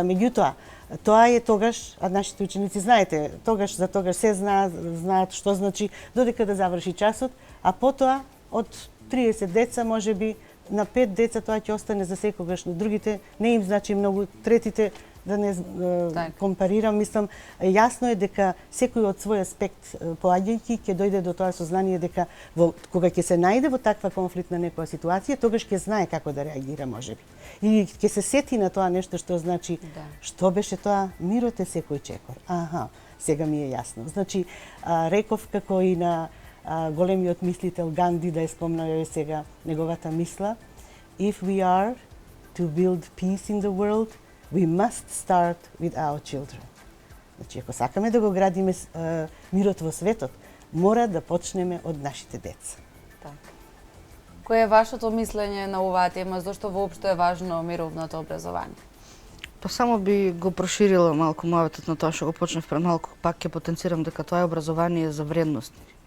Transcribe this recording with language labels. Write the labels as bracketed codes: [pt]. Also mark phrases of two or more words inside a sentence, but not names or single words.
[mk] Меѓутоа, тоа е тогаш, а нашите ученици знаете, тогаш се знаат што значи додека да заврши часот, а потоа од 30 деца можеби на 5 деца тоа ќе остане за секогаш, но другите не им значи многу, третите да не компарирам, мислам, јасно е дека секој од свој аспект поаѓајќи ќе дојде до тоа сознание дека кога ќе се најде во таква конфликтна некоја ситуација, тогаш ќе знае како да реагира можеби. И ќе се сети на тоа нешто што значи што беше тоа, мирот е секој чекор. Аха, сега ми е јасно. Значи, реков како и на големиот мислител Ганди, да ја спомнаа сега неговата мисла, [en] if we are to build peace in the world, we must start with our children. [mk] Значи, ако сакаме да го градиме мирот во светот, мора да почнеме од нашите деца. Така. Кој е вашето мислење на оваа тема, зошто воопшто е важно мировното образование? Па само би го проширила малку мојот на тоа што го почнав пред малку, пак ќе потенцирам дека тоа е образование за вредности.